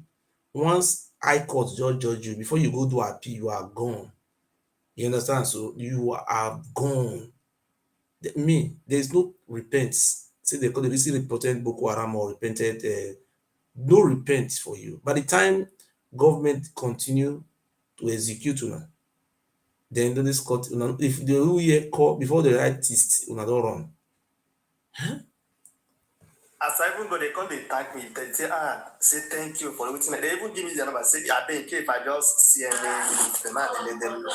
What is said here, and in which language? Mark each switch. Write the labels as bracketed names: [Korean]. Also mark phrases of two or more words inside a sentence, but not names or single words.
[Nigerian Pidgin] Once high court judge you, before you go do appeal, you are gone. You understand? So you are gone. There is no repent. Say they call it recently repented Boko Haram or repented, no repent for you. By the time government continue to execute una, then this court, una, if the whole year call before the right test, una don run. As I even go, they come, they thank me. They say, say thank you for everything. They even give me the number. Say, I beg if I just see any the man, they let them know.